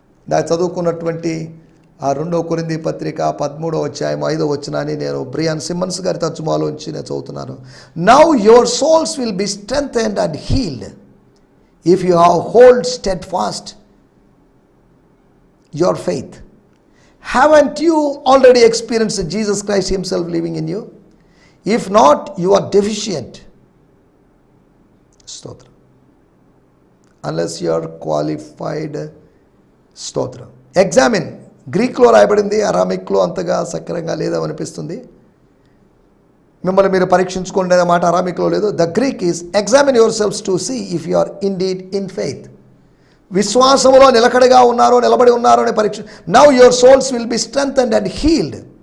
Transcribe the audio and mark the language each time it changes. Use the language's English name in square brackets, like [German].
[Telugu] దాన్ని చదువుకున్నటువంటి ఆ 2వ కొరింథీ పత్రిక 13వ అధ్యాయం 5వ వచనాన్ని నేను బ్రియాన్ సిమ్మన్స్ గారి తర్జుమాలోంచి నేను చదువుతున్నాను. [English] Now your souls will be strengthened and healed if you have hold steadfast your faith. Haven't you already experienced Jesus Christ himself living in you? If not, you are deficient. Stotra. Unless you are qualified. Stotra. Examine. [Telugu] గ్రీక్లో రాయబడింది, అరామిక్లో అంతగా సక్రంగా లేదనిపిస్తుంది. మిమ్మల్ని మీరు పరీక్షించుకోండి అనే మాట అరామిక్లో లేదు. [English] The Greek is examine your selfs to see if you are indeed in faith. [Telugu] విశ్వాసములో నిలకడగా ఉన్నారో, నిలబడి ఉన్నారో అని పరీక్ష. [English] Now your souls will be strengthened and healed.